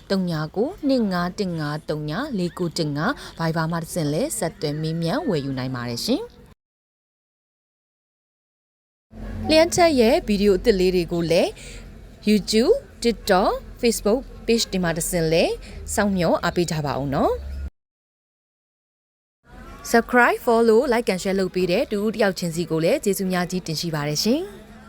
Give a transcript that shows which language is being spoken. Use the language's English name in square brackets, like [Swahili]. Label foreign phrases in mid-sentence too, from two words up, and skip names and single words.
[Burmese] 3992515349 Viber မှာတစ်စင်လဲဆက်သွယ်မေးမြန်းဝယ်ယူနိုင်ပါတယ်ရှင်။လျှက်ချက်ရဲ့ဗီဒီယိုအသစ်လေးတွေကိုလည်း YouTube, TikTok, Facebook page တွေမှာတစ်စင်လဲစောင့်မျှော်အားပေးကြပါအောင်နော်။ [English] Subscribe, follow, like and share [Burmese] လုပ်ပေးတဲ့တူတယောက်ချင်းစီကိုလည်းကျေးဇူးများကြီးတင်ရှိပါတယ်ရှင်။